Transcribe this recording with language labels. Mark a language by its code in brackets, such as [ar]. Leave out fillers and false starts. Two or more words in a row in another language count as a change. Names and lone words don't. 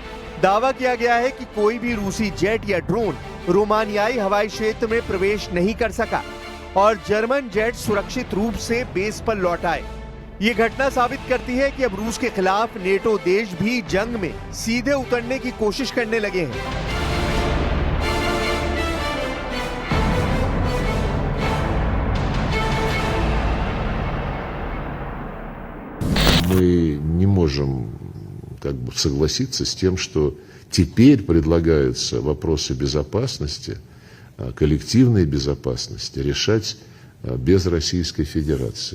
[hi] दावा किया गया है कि कोई भी रूसी जेट या ड्रोन रोमानियाई हवाई क्षेत्र में प्रवेश नहीं कर सका और जर्मन जेट सुरक्षित रूप से बेस पर लौट आए। ये घटना साबित करती है कि अब रूस के खिलाफ नेटो देश भी जंग में सीधे उतरने की कोशिश करने लगे हैं। [ru] Мы не можем согласиться с тем, что теперь предлагаются вопросы безопасности, коллективной безопасности решать без Российской Федерации.